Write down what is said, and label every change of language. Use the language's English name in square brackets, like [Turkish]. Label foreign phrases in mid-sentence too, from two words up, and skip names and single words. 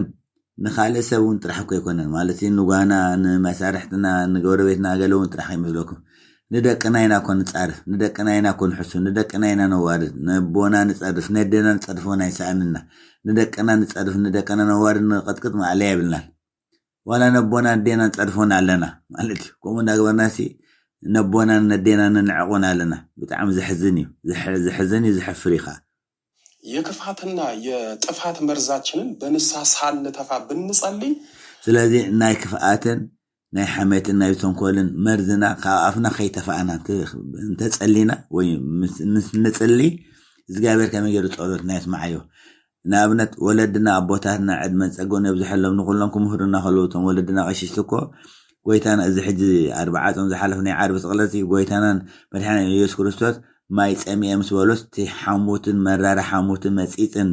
[Tigrinya] ንኻልእ ሰብ እውን ጥራሕ እኮ ኣይኮነን ማለት ንጓና ንመሳርሕትና ንጎረቤትና ገለውን ጥራሕ ይመስለኩም ንደቅና ኢና ኮን ጻርፍ ንደቅና ኢና ኮን ሕሱ ንደቅና ኢና ነዋርድ ነቦና ንጸርፍ ነደና ንጸርፍ ናይ ሰአንና ንደቅና ንጸርፍ ንደቅና ነዋርድ ንቀጥቅጥ ማዕለያ ይብልና ወላ ነቦና ነደና ንጸርፎን ኣለና ማለት ቆሞ እንዳግበርናሲ ነቦና ነደና ንዕቆን ኣለና በጣም ዝሕዝን ዝሕፍር ኢኻ [Amharic] የክፋትና የጥፋት መርዛችንን በንሳ ሳንተፋ ብንጸልይ [Tigrinya] ስለዚህ ናይ ክፋአትን ናይ ሐሜትን ናይ ተንኮልን መርዝና ካፍና ከይተፋአና እንተጸሊና ወይ ንጽሊ እግዚአብሔር ከመይ ገይሩ ጸሎትና ይስማዓዮ ንኣብነት ወለድና ኣቦታትና ዕድመን ጸጎን የብዝሐሎም ንኹሎም ክምህሩና ከለውቶም ወለድና ቀሽሽትኮ ጎይታና እዚ ሕጂ 40 ጾም ዝሓለፍ ናይ ዓርቢ ስቕለቲ ጎይታናን መድሓኒና ኢየሱስ ክርስቶስ ማይ ጸሚየ ምስ በሎስ እቲ ሓሙትን መራራ ሓሙትን መጺጽን